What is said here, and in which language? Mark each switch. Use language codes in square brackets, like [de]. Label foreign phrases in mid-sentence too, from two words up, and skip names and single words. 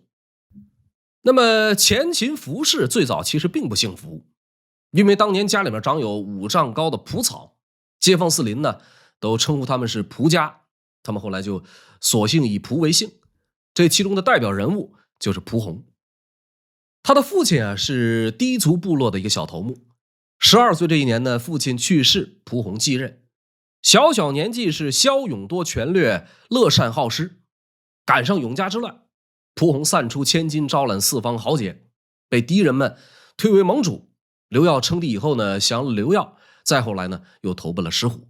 [zh] 那麼前秦服氏最早其實並不姓伏，因為當年家裡面長有5丈高的蒲草，街坊四鄰都稱呼他們是蒲家，他們後來就索性以蒲為姓。這其中的代表人物就是蒲弘。他的父親是氐族部落的一個小頭目，12歲這一年父親去世，蒲弘繼任。小年紀是驍勇多權略，樂善好施。趕上永嘉之亂，蒲弘散出千金，招攬四方豪傑，被氐人們推為盟主。劉曜稱帝以後降了劉曜，再後來又投奔了石虎。